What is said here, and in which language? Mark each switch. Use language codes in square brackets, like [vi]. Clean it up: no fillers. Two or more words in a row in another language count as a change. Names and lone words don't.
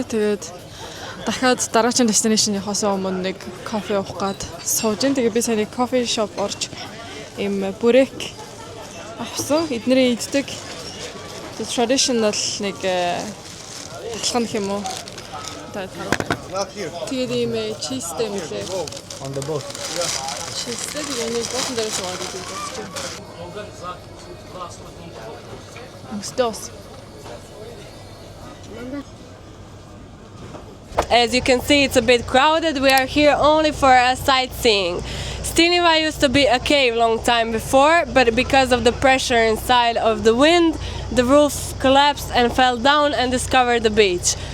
[mn] Тэгээд дахиад дараагийн destination явахаас өмнө нэг кофе уух гээд сууж ин. Тэгээд би сая нэг кофе шоп орж им бүрек авсан. Эднэрийн иддэг traditional нэг талхан юм уу? Тэгээд ийм чизтэй мэлээ. [en] On the boat. [mn] Чизтэй тэгээд босон дээр суугаад идэв. Мстос. [en] As you can see, it's a bit crowded. We are here only for a sightseeing. Steneva used to be a cave long time before, but because of the pressure inside of the wind, the roof collapsed and fell down and discovered the beach.